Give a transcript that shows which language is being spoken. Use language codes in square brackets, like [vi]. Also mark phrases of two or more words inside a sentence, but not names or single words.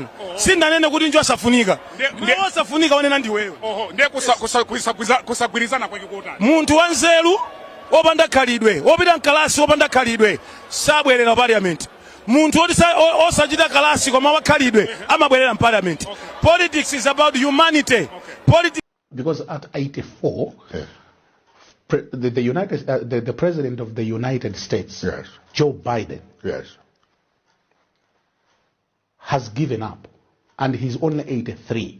[ny] Sindanene kuti njosafunika. Njosafunika wanena ndiweyo. Ndiye kusagwirizana kwa kikota. Munthu wanzeru opanda khalidwe, opita nkalasi opanda khalidwe sabwerera parliament. Munthu osachita kalasi koma wakhalidwe amabwerera parliament. [en] Politics is about humanity. Because at 84, the president of the United States, yes, Joe Biden, yes, has given up, and he's only 83.